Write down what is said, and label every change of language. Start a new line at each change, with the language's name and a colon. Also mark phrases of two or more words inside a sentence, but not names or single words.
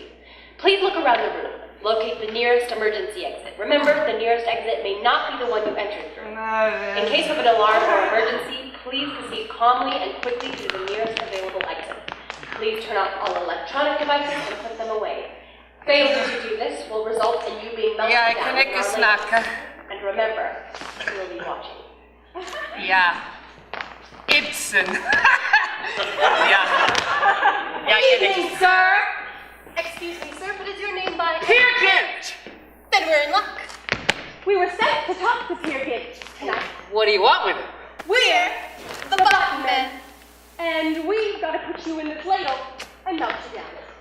English: Please look around the room. Locate the nearest emergency exit. Remember, the nearest exit may not be the one you entered through. In case of an alarm or emergency, please proceed calmly and quickly to the nearest available exit. Please turn off all electronic devices and put them away. Failure to do this will result in you being melted down.
Danish: kan ikke snakke.
English: And remember, we'll be watching.
Danish: Ja. Ibsen. Ja. Jeg kan ikke.
English: Evening, sir. Excuse me, sir, but is your name by... Peer Gynt! Then we're in luck. We were sent to talk to Peer Gynt tonight. What do you want with it? We're the button men. And we've got to put you in this ladle and melt you down.